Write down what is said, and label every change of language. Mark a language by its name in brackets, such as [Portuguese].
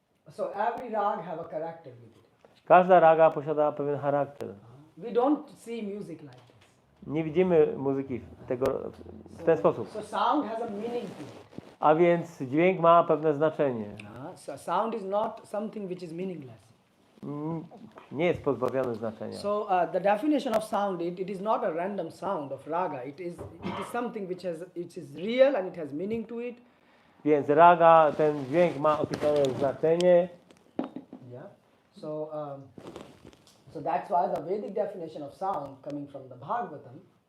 [English] So every rag have a character with it. [Polish] Każda raga posiada pewien charakter. [English] We don't see music like this. [Polish] Nie widzimy muzyki w ten sposób. [English] So sound has a meaning to it. [Polish] A więc dźwięk ma pewne znaczenie. [English] So sound is not something which is meaningless. [Polish] Nie jest pozbawiony znaczenia. [English] So the definition of sound, it is not a random sound of raga. It is something it is real and it has meaning to it. [Polish] Więc raga, ten dźwięk ma określone znaczenie. [English] Yeah. So that's why the Vedic definition of sound coming from the Bhagavatam.